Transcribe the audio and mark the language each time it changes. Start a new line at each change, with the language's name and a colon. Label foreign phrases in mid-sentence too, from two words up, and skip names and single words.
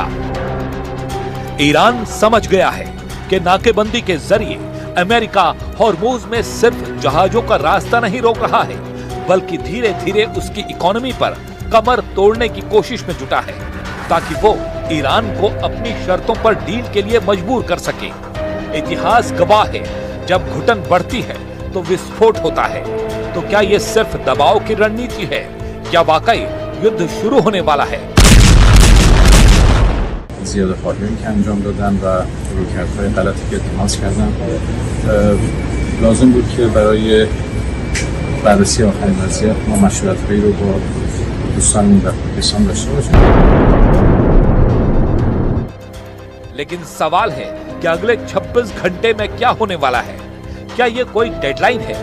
Hindi: ईरान समझ गया है कि नाकेबंदी के जरिए अमेरिका हॉर्मुज में सिर्फ जहाजों का रास्ता नहीं रोक रहा है, बल्कि धीरे धीरे उसकी इकोनॉमी पर कमर तोड़ने की कोशिश में जुटा है, ताकि वो ईरान को अपनी शर्तों पर डील के लिए मजबूर कर सके। इतिहास गवाह है, जब घुटन बढ़ती है तो विस्फोट होता है। तो क्या ये सिर्फ दबाव की रणनीति है या वाकई युद्ध शुरू होने वाला है?
Persian: زیاده‌خواهی که انجام دادن و رویکردهای غلطی که اتخاذ کردن لازم بود که برای بررسی آخرین وضعیت ما مشورت‌هایی رو با دوستانمون در پاکستان داشته باشیم.
Hindi: लेकिन सवाल है कि अगले 26 घंटे में क्या होने वाला है? क्या ये कोई डेडलाइन है?